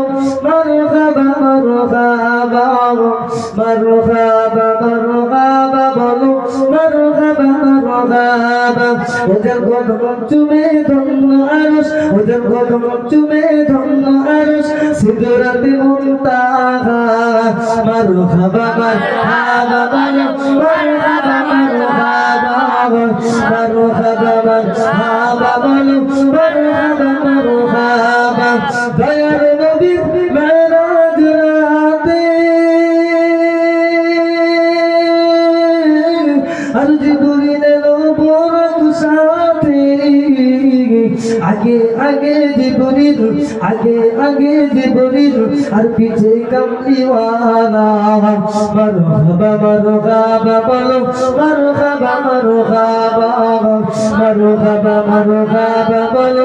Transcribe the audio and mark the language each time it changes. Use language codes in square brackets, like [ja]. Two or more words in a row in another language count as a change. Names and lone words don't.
[ar] مرحبا مرحبا مرحبا مرحبا [bn] বলো [ar] مرحبا مرحبا [bn] ওদের কদম চুমে ধন্য আরশ ওদের কদম চুমে ধন্য আরশ সিদরাতে মুনতাহা [ar] مرحبا مرحبا مرحبا مرحبا مرحبا مرحبا مرحبا مرحبا [ur] ديار نبي معراج راتے [bn] আর জিবরিল এলো বড় সাথে আগে আগে জিবরিল আগে আগে জিবরিল আর পিছে কামলিওয়ালা [ar] مرحبا مرحبا [bn] বলো [ar] مرحبا مرحبا مرحبا مرحبا [bn] বলো